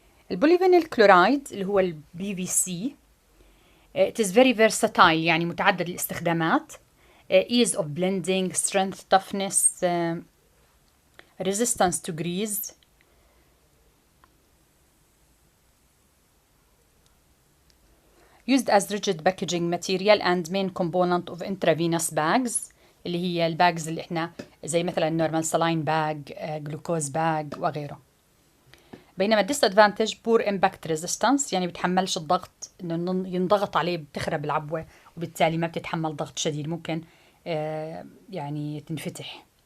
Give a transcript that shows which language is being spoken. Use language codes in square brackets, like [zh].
[ar] البوليفينيل كلورايد اللي هو ال PVC [en] it is very versatile [ar] يعني متعدد الاستخدامات. [en] Ease of blending, strength, toughness, resistance to grease. Used as rigid packaging material and main component of intravenous bags [ar] اللي هي الباجز اللي احنا زي مثلا [en] normal saline bag, glucose bag وغيره. [ar] بينما disadvantage [en] poor impact resistance [ar] يعني بتحملش الضغط انه ينضغط عليه بتخرب العبوة وبالتالي ما بتتحمل ضغط شديد ممكن يعني تنفتح.